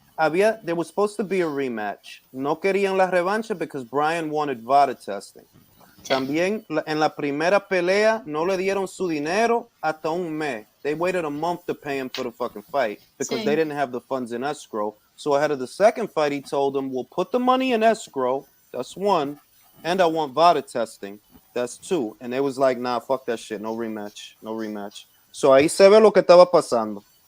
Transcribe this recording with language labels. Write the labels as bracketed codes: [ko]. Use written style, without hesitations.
[en] There was supposed to be a rematch. [es] No querían la revancha [en] because Brian wanted VADA testing. [es] También en la primera pelea no le dieron su dinero hasta un mes. [en] They waited a month to pay him for the fucking fight because they didn't have the funds in escrow. So ahead of the second fight, he told them, we'll put the money in escrow. That's one. And I want VADA testing. That's two. And they was like, nah, fuck that shit. No rematch. No rematch. [es] So ahí se ve lo que estaba pasando.